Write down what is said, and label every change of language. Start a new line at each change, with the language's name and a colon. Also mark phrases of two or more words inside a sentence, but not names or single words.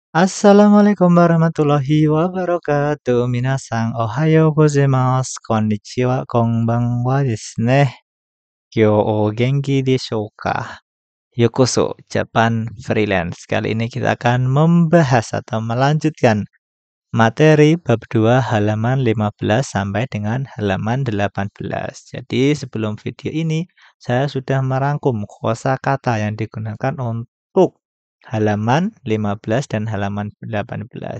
Arabic: السلام عليكم ورحمة الله وبركاته.
Japanese: 皆さん、おはようございます。こんにちは、こんばんはですね. 今日お元気でしょうか? Yokoso, Japan Freelance.
Indonesian: Kali ini kita akan membahas atau melanjutkan materi bab 2 halaman 15 sampai dengan halaman 18. Jadi sebelum video ini saya sudah merangkum kosakata yang digunakan untuk halaman 15 dan halaman 18.